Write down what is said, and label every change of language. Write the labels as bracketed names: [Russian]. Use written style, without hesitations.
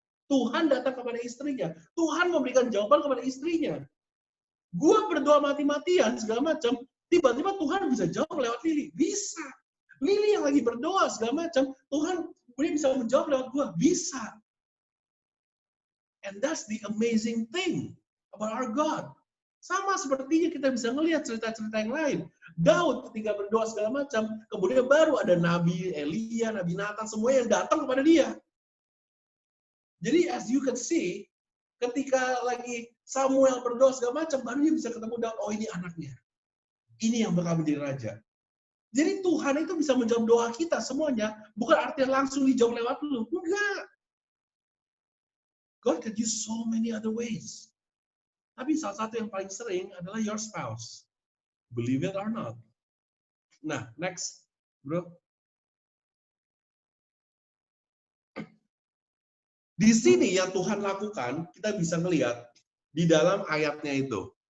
[Indonesian] Tuhan datang kepada istrinya. Tuhan memberikan jawaban kepada istrinya. Gua berdoa mati-matian, segala macam, tiba-tiba Tuhan bisa jawab lewat Lili. Bisa. Lili yang lagi berdoa, segala macam, Tuhan bisa menjawab lewat gua. Bisa. [English] And that's the amazing thing about our God. [Indonesian] Sama sepertinya kita bisa melihat cerita-cerita yang lain. Daud ketika berdoa segala macam, kemudian baru ada Nabi Elia, Nabi Nathan, semua yang datang kepada dia. Jadi [English] as you can see, [Indonesian] ketika lagi Samuel berdoa segala macam, baru dia bisa ketemu Daud, oh ini anaknya. Ini yang bakal menjadi raja. Jadi Tuhan itu bisa menjawab doa kita semuanya, bukan artinya langsung dijawab lewat lu. Enggak. [English] God can use so many other ways. [Indonesian] Tapi salah satu yang paling sering adalah [English] your spouse. Believe it or not. Nah, next, bro. [Indonesian] Di sini yang Tuhan lakukan, kita bisa melihat di dalam ayatnya itu.